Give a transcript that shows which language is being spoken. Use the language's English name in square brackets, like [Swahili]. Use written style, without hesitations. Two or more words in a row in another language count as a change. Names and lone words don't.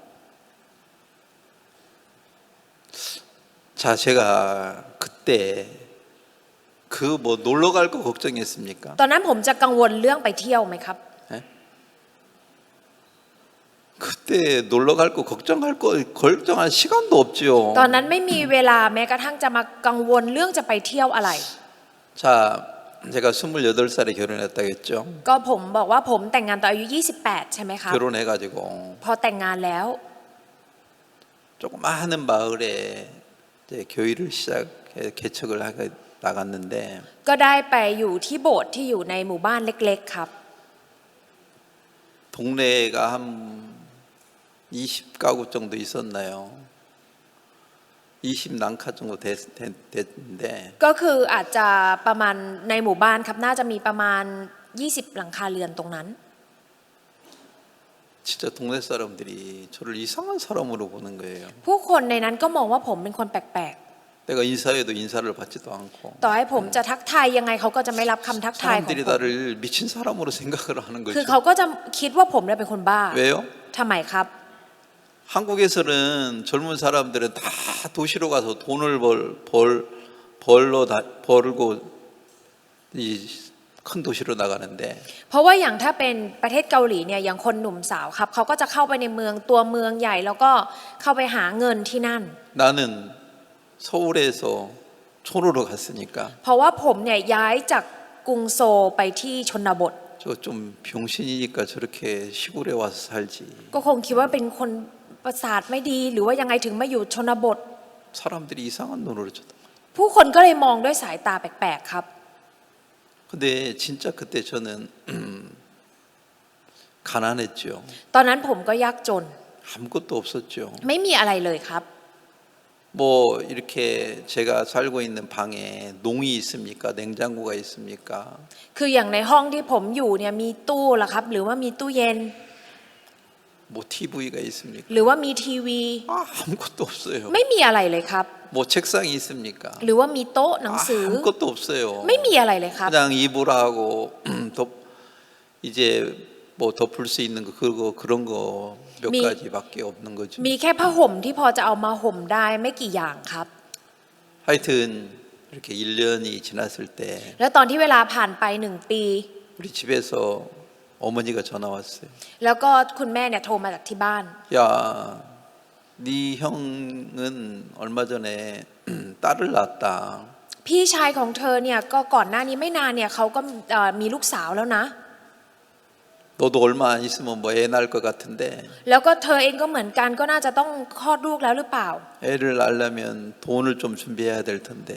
[Korean] 자, 제가 그때 그 뭐 놀러 갈 거 걱정했습니까? [Thai] ตอนนั้นผมจะกังวลเรื่องไปเที่ยวไหมครับ [Korean] 그때 놀러 갈 거 걱정할 시간도 없지요. [Thai] ตอนนั้นไม่มีเวลาแม้กระทั่งจะมากังวลเรื่องจะไปเที่ยวอะไร [Korean] 자, 제가 28살에 결혼했다고 했죠. [Thai] ก็ผมบอกว่าผมแต่งงานตอนอายุ28ใช่ไหมครับ [Korean] 결혼해가지고 [Thai] พอแต่งงานแล้ว [Korean] 조그마한 마을에 이제 교회를 개척을 하게 나갔는데 [Thai] ก็ได้ไปอยู่ที่โบสถ์ที่อยู่ในหมู่บ้านเล็กๆครับ [Korean] 동네가 한 20가구 정도 있었나요? 20난카 정도 됐는데 [Thai] ก็คืออาจจะประมาณในหมู่บ้านครับน่าจะมีประมาณ20หลังคาเรือนตรงนั้น [Korean] 진짜 동네 사람들이 저를 이상한 사람으로 보는 거예요. [Thai] ผู้คนในนั้นก็มองว่าผมเป็นคนแปลก [Korean] 내가 인사해도 인사를 받지도 않고 [Thai] ๆต่อให้ผมจะทักทายยังไงเขาก็จะไม่รับคำทักทายของ [Korean] 사람들이 [Thai] ผม [Korean] 나를 미친 사람으로 생각을 하는 [Thai] คือ [Korean] 거죠. [Thai] เขาก็จะคิดว่าผมเนี่ยเป็นคนบ้า [Korean] 왜요? [Thai] ทำไมครับ [Korean] 한국에서는 젊은 사람들은 다 도시로 가서 돈을 벌고 이 큰 도시로 나가는데 [Thai] เพราะว่าอย่างถ้าเป็นประเทศเกาหลีเนี่ยอย่างคนหนุ่มสาวครับเขาก็จะเข้าไปในเมืองตัวเมืองใหญ่แล้วก็เข้าไปหาเงินที่นั่น [Korean] 나는 서울에서 촌으로 갔으니까 [Thai] เพราะว่าผมเนี่ยย้ายจากกรุงโซลไปที่ชนบท [Korean] 저 좀 병신이니까 저렇게 시골에 와서 살지. [Thai] ก็คงคิดว่าเป็นคนประสาทไม่ดีหรือว่ายังไงถึงมาอยู่ชนบท [Korean] 사람들이 이상한 눈으로 쳐다. [Thai] ผู้คนก็เลยมองด้วยสายตาแปลกๆครับ [Korean] 근데 진짜 그때 저는 가난했죠. [Thai] ตอนนั้นผมก็ยากจน [Korean] 아무것도 없었죠. [Thai] ไม่มีอะไรเลยครับ [Korean] 뭐 이렇게 제가 살고 있는 방에 농이 있습니까? 냉장고가 있습니까? [Thai] คืออย่างในห้องที่ผมอยู่เนี่ยมีตู้ละครับหรือว่ามีตู้เย็น [Korean] 뭐 TV가 있습니까? [Thai] หรือว่ามีทีวี [Korean] 아무것도 없어요. [Thai] ไม่มีอะไรเลยครับ [Korean] 뭐 책상이 있습니까? [Thai] หรือว่ามีโต๊ะหนังสือ [Korean] 아무것도 없어요. [Thai] ไม่มีอะไรเลยครับ [Korean] 그냥 이불하고 이제 뭐 덮을 수 있는 거 그런 거 몇 가지밖에 없는 거죠. [Thai] มีแค่ผ้าห่มที่พอจะเอามาห่มได้ไม่กี่อย่างครับ [Korean] 하여튼 이렇게 1년이 지났을 때 [Thai] แล้วตอนที่เวลาผ่านไป1 ปี [Korean] 우리 집에서 어머니가 전화 왔어요. [Thai] แล้วก็คุณแม่เนี่ยโทรมาจากที่บ้าน [Korean] 야, 네 형은 얼마 전에 딸을 낳았다. [Thai] พี่ชายของเธอเนี่ยก็ก่อนหน้านี้ไม่นานเนี่ยเขาก็มีลูกสาวแล้วนะ [Korean] 너도 얼마 안 있으면 뭐 애 낳을 것 같은데 [Thai] แล้วก็เธอเองก็เหมือนกันก็น่าจะต้องคลอดลูกแล้วหรือเปล่า [Korean] 애를 낳으려면 돈을 좀 준비해야 될 텐데